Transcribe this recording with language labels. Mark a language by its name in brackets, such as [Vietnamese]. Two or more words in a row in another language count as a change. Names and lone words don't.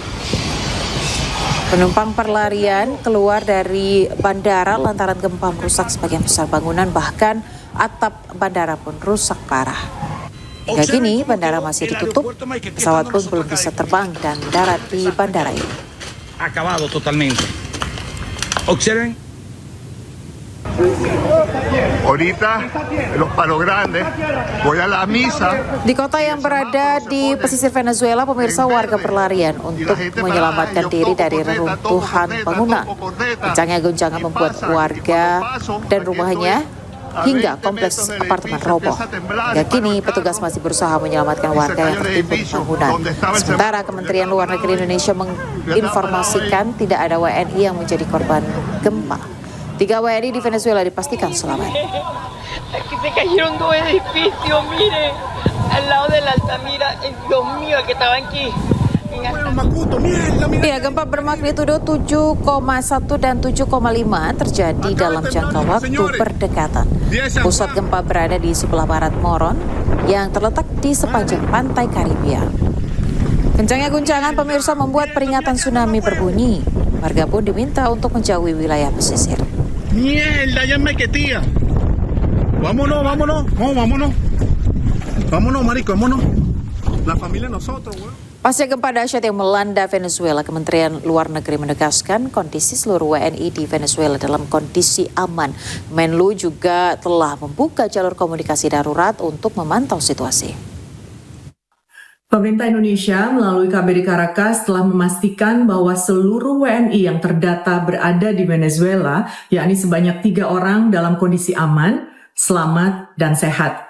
[Indonesian] Penumpang berlarian keluar dari bandara lantaran gempa merusak sebagian besar bangunan, bahkan atap bandara pun rusak parah. Hingga kini bandara masih ditutup, pesawat pun belum bisa terbang dan mendarat di bandara ini. [Spanish] Acabado totalmente. Observen. Ahorita, los Palos Grandes, voy a la misa. [Indonesian] Di kota yang berada di pesisir Venezuela, pemirsa, warga berlarian untuk menyelamatkan diri dari reruntuhan bangunan. Kencangnya goncangan membuat warga dan rumahnya hingga kompleks apartemen roboh. Hingga kini petugas masih berusaha menyelamatkan warga yang tertimbun bangunan. Sementara Kementerian Luar Negeri Indonesia menginformasikan tidak ada WNI yang menjadi korban gempa. 3 WNI di Venezuela dipastikan selamat. [Spanish] Aquí se cayeron 2 edificios, miren, al lado de la Altamira, Dios mío, que estaban aquí. [Indonesian] Ya, gempa bermagnitudo 7,1 dan 7,5 terjadi dalam jangka waktu berdekatan. Pusat gempa berada di sebelah barat Moron yang terletak di sepanjang pantai Karibia. Kencangnya guncangan pemirsa membuat peringatan tsunami berbunyi. Warga pun diminta untuk menjauhi wilayah pesisir. [Spanish] Mierda, ya me quetía. Vámonos, vámonos, vámonos. Vámonos, marico, vámonos. La familia nosotros, güey. [Indonesian] Pasca gempa dahsyat yang melanda Venezuela, Kementerian Luar Negeri menegaskan kondisi seluruh WNI di Venezuela dalam kondisi aman. Menlu juga telah membuka jalur komunikasi darurat untuk memantau situasi. Pemerintah Indonesia melalui KBRI Caracas telah memastikan bahwa seluruh WNI yang terdata berada di Venezuela, yakni sebanyak 3 orang dalam kondisi aman, selamat, dan sehat.